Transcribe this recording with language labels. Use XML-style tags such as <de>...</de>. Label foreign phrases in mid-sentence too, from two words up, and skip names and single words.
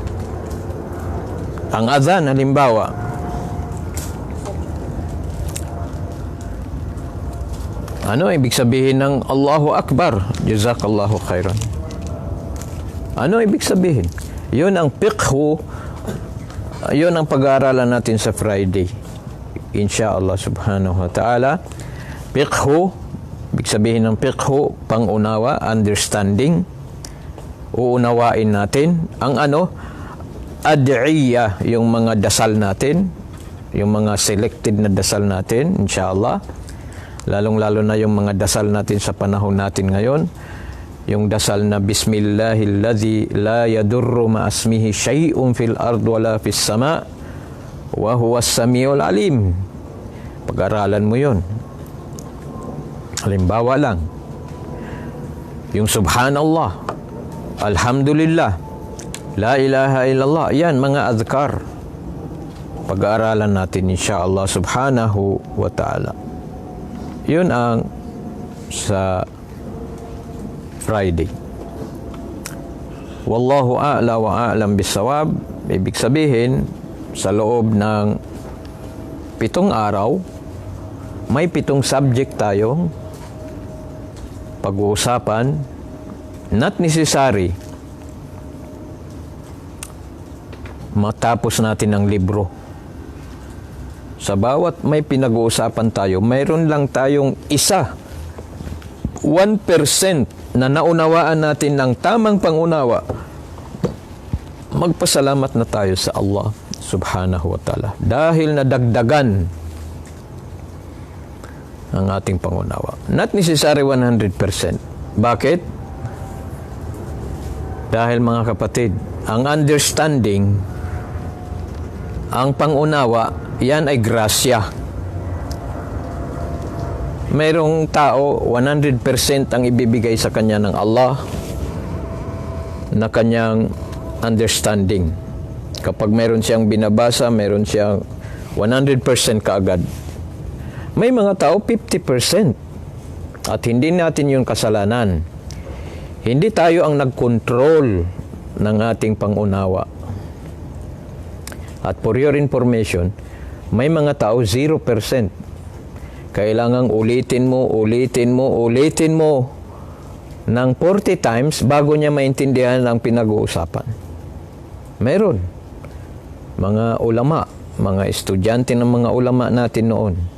<tl>Ang adhan, halimbawa, ano ibig sabihin ng</tl> <ar>الله أكبر? جزاك الله خيرا.</ar> <tl>Ano ibig sabihin? Yun ang fiqhu, yun ang pag-aaralan natin sa Friday.</tl> <ar>إن شاء الله سبحانه وتعالى.</ar> <tl>Fiqhu, ibig sabihin ng fiqhu, pangunawa, understanding. Uunawain natin ang ad'iyya, yung mga dasal natin, yung mga selected na dasal natin, insyaallah. Lalong-lalo na yung mga dasal natin sa panahon natin ngayon. Yung dasal na</tl> <ar>بسم الله الذي لا يضر مع اسمه شيء في الأرض ولا في السماء وهو السميع العليم.</ar> <tl>Pag-aralan mo yun. Halimbawa lang, yung</tl> <ar>سبحان الله، الحمد لله، لا إله إلا الله,</ar> <tl>yan mga azkar. Pag-aaralan natin</tl> <ar>إن شاء الله سبحانه وتعالى.</ar> <tl>Yun ang sa Friday.</tl> <ar>والله أعلى وأعلم بالصواب.</ar> <tl>Ibig sabihin, sa loob ng 7 araw, may 7 subject tayong pag-uusapan.</tl> <en>Not necessary</en> <tl>matapos natin ang libro. Sa bawat may pinag-uusapan tayo, mayroon lang tayong 1% na naunawaan natin ng tamang pangunawa. Magpasalamat na tayo sa Allah subhanahu wa ta'ala dahil nadagdagan ang ating pangunawa.</tl> <en>Not necessary 100%.</en> <tl>Bakit? Dahil mga kapatid, ang understanding, ang pangunawa, yan ay grasya. Mayroong tao, 100% ang ibibigay sa kanya ng Allah na kanyang understanding. Kapag mayroon siyang binabasa, mayroon siyang 100% kaagad. May mga tao 50% at hindi natin yung kasalanan. Hindi tayo ang nag-control ng ating pangunawa.</tl> <en>At for your information,</en> <tl>may mga tao 0%. Kailangang ulitin mo ng 40 times bago niya maintindihan ang pinag-uusapan. Meron. Mga ulama, mga estudyante ng mga ulama natin noon.</tl>